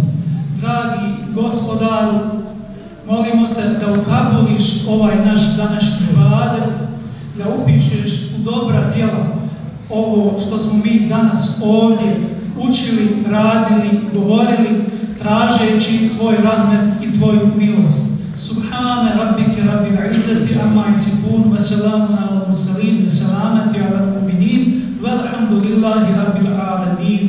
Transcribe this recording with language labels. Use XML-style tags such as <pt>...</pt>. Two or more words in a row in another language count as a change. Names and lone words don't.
<bs>Dragi Gospodaru, molimo Te da ukabuliš ovaj naš današnji ibadet, da upišeš u dobra djela ovo što smo mi danas ovdje učili, radili, govorili, tražeći Tvoj rahmet i Tvoju milost.</bs> <ar>سبحان ربك رب العزة عما يصفون وسلام على المرسلين وسلام على المؤمنين والحمد لله رب العالمين.</ar>